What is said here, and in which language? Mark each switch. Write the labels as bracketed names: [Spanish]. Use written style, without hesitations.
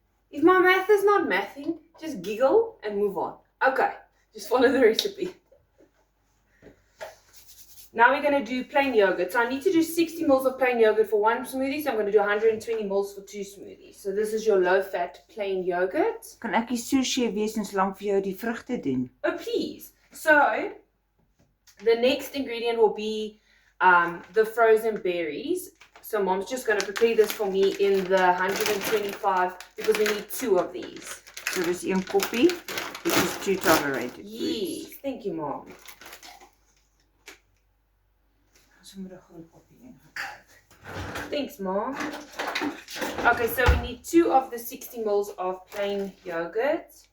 [English] If my math is not mathing, just giggle and move on. Okay, just follow the recipe. Now we're going to do plain yogurt. So I need to do 60 ml of plain yogurt for one smoothie, so I'm going to do 120 ml for 2 smoothies. So this is your low-fat plain yogurt. [Afrikaans] Kan ek die sous-chef wees en solank vir jou die vrugte doen? [English] Oh, please. So the next ingredient will be the frozen berries. So mom's just going to prepare this for me in the 125 because we need 2 of these. So [Afrikaans] dis 1 koppie. [English] This is 2 tolerated. Yes, thank you, Mom. [Afrikaans] Ons moet 'n groot koppie ingebruik. [English] Thanks, Mom. Okay, so we need 2 of the 60 ml of plain yogurt.